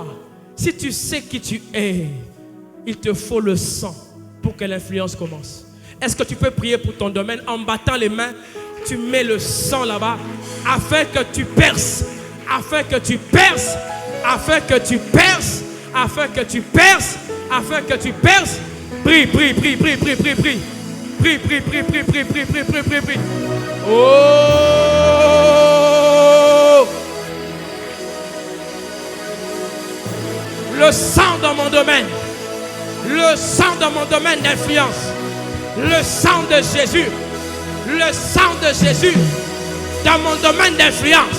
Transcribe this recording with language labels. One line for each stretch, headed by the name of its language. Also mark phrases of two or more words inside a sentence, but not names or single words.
French: Si tu sais qui tu es, il te faut le sang pour que l'influence commence. Est-ce que tu peux prier pour ton domaine en battant les mains? Tu mets le sang là-bas afin que tu perces, afin que tu perces, afin que tu perces, afin que tu perces, afin que tu perces. Prie, prie, prie, prie, prie, prie, prie. Prie, prie, prie, prie, prie, prie, prie, prie, prie, prie. Oh! Le sang dans mon domaine. Le sang dans mon domaine d'influence. Le sang de Jésus. Le sang de Jésus dans mon domaine d'influence.